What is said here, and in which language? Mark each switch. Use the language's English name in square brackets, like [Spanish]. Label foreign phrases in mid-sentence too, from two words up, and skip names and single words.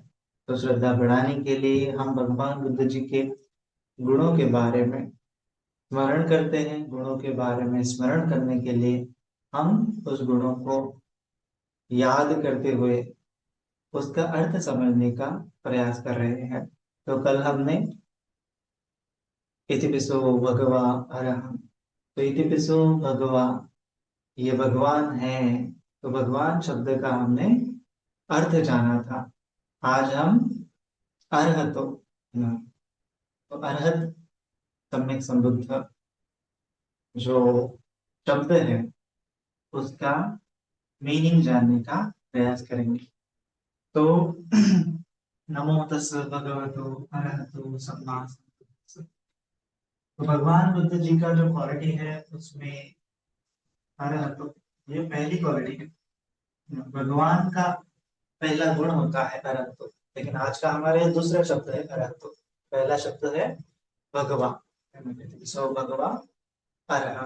[Hindi] तो श्रद्धा बढ़ाने के लिए हम भगवान बुद्ध जी के गुणों के बारे में स्मरण करते हैं। गुणों के बारे में स्मरण करने के लिए हम उस गुणों को याद करते हुए उसका अर्थ समझने का प्रयास कर रहे हैं। तो कल हमने [Pali] इतिपिसो भगवा अरहं, [Hindi] तो [Pali] इतिपिसो भगवा [Hindi] ये भगवान है, तो भगवान शब्द का हमने अर्थ जाना था। आज हम अरहतो, तो अरहत सम्यक संबुद्ध जो शब्द है उसका मीनिंग जानने का प्रयास करेंगे। [Pali] तो नमो तस् भगवतो अरहतो सम्मा सम्बुद्धस्स। [Hindi] तो भगवान बुद्ध जी का जो क्वालिटी है उसमें अरहतो ये पहली क्वालिटी है। भगवान का पहला गुण होता है अरहतो, लेकिन आज का हमारे यहाँ दूसरा शब्द है अरहतो। पहला शब्द है भगवा, सो [Pali] भगवा अरहत।